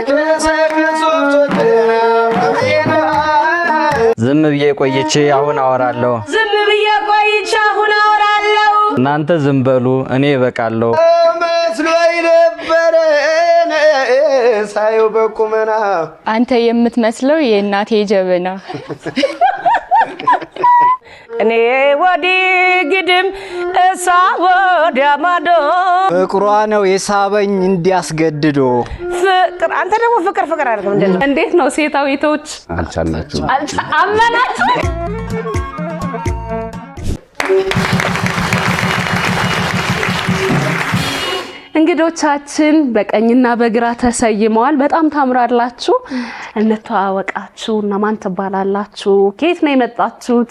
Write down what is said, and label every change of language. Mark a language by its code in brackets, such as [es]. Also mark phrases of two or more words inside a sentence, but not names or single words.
[am] ዝም ብዬ ቆይቼ አሁን አወራለሁ እናንተ ዝም በሉ እኔ እበቃለሁ መስሎኝ ነበር ሳየው በቁመና አንተ የምትመስለው የእናቴ ጀበና እኔ ወዲ ግድም እሳ ወዲያ ማዶ ፍቅሯ ነው የሳበኝ እንዲያስገድዶ ፍቅር አንተ ደግሞ ፍቅር አድርገው እንደዚህ እንዴት ነው ሴታዊቶች አልቻላችሁ አመናችሁ እንግዶቻችን በቀኝና በግራ ተሰይመዋል በጣም ታምራላችሁ እንተዋወቃችሁ እና ማን ተባላላችሁ ከየት ነው የመጣችሁት